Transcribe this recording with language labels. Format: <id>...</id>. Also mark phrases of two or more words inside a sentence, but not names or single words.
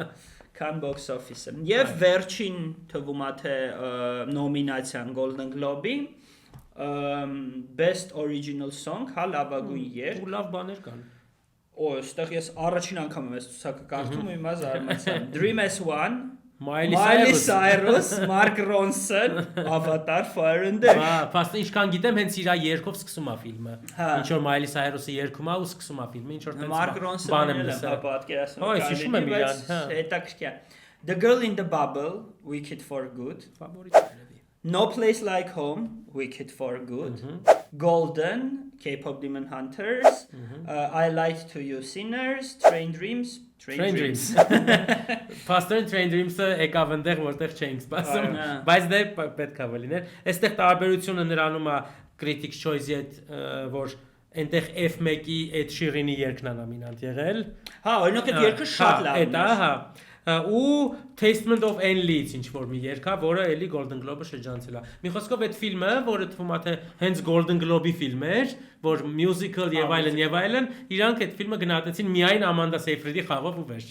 <hy>Քան box office-ը։ Եվ վերջին թվում է թե նոմինացիան Golden Globe-ի</hy> <en>Best Original Song,</en> <hy>հա լավագույն երգ։ Ու լավ բաներ կան։ Այստեղ ես առաջին անգամ եմ այս ցուցակը կարդում ու հիմա զարմացա։ Dream as1, Miley Cyrus, Mark Ronson, Avatar Fire and Ash։ Հա, փաստը ինչքան գիտեմ, հենց իր երգով սկսում է ֆիլմը։ Ինչ որ Miley Cyrus-ը երգում է ու սկսում է ֆիլմը, ինչ որ տենց Mark Ronson-ը լավ պատկերացնում։ Հա, հիշում եմ իրան, հա։ Հետաքրքիր։ The Girl in the Bubble, Wicked for Good։ Ֆավորիտներ։ No Place Like Home, Wicked for Good, Golden, K-pop Demon Hunters, I Lied to You Sinners, Train Dreams, Train Dreams. Faster Train Dreams-ը եկավ այնտեղ, որտեղ չենք սպասում, բայց դե պետք է լիներ։ Այստեղ տարբերությունը նրանում է Critics Choice-ի հետ, որ այնտեղ F1-ի Ed Sheeran-ի երգն է նոմինանտ եղել։ Հա, օրինակ այդ երգը շատ լավն է։ Հա, ու Testament of Anne Lee-ից ինչ որ մի երգ է, որը էլի Golden Globe-ը շրջանցել է։ Մի խոսքով այդ ֆիլմը, որը թվում է թե հենց Golden Globe-ի ֆիլմ էր, որ musical եւ այլն, իրանք այդ ֆիլմը գնահատեցին միայն Amanda Seyfried-ի խաղով ու վերջ։</hy>